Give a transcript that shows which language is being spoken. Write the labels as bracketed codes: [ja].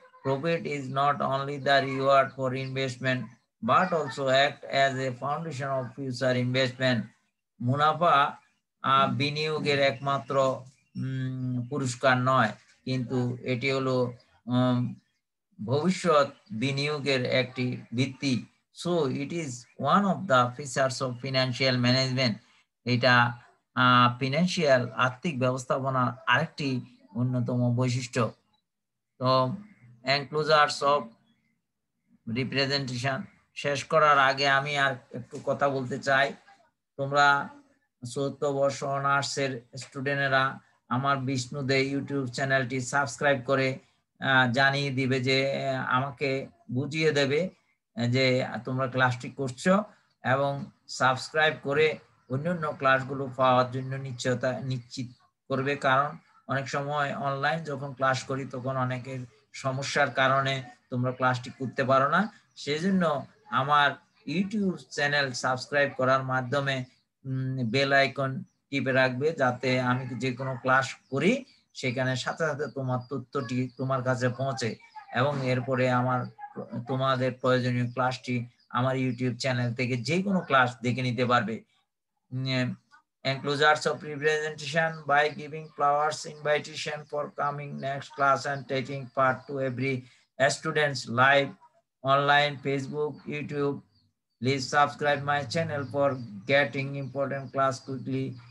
[en] Profit is not only the reward for investment but also act as a foundation of future investment. [bn] মুনাফা বিনিয়োগের একমাত্র পুরস্কার নয়, কিন্তু এটি হলো ভবিষ্যৎ বিনিয়োগের একটি ভিত্তি। [en] So it is one of the features of financial management. [bn] এটা ফিনান্সিয়াল আর্থিক ব্যবস্থাপনার আরেকটি অন্যতম বৈশিষ্ট্য। তো এনক্লোজার্স অফ রিপ্রেজেন্টেশন শেষ করার আগে আমি আর একটু কথা বলতে চাই। তোমরা ৭৪ বর্ষ অনার্সের স্টুডেন্টেরা আমার বিষ্ণু দে ইউটিউব চ্যানেলটি সাবস্ক্রাইব করে জানিয়ে দিবে, যে আমাকে বুঝিয়ে দেবে যে তোমরা ক্লাসটি করছো, এবং সাবস্ক্রাইব করে অন্যান্য ক্লাসগুলো পাওয়ার জন্য নিশ্চিত করবে। কারণ অনেক সময় অনলাইন যখন ক্লাস করি তখন অনেকের সমস্যার কারণে তোমরা ক্লাসটি করতে পারো না। সেজন্য আমার ইউটিউব চ্যানেল সাবস্ক্রাইব করার মাধ্যমে বেল আইকন টিপে রাখবে, যাতে আমি যে কোনো ক্লাস করি সেখানে সাথে সাথে তোমার তথ্যটি তোমার কাছে পৌঁছে, এবং এরপরে তোমাদের প্রয়োজনীয় ক্লাসটি আমার ইউটিউব চ্যানেল থেকে যে কোনো ক্লাস দেখে নিতে পারবে। [en] Enclosures of representation: by giving flowers invitation for coming next class and taking part to every student's live online Facebook, YouTube. Please subscribe my channel for getting important class quickly.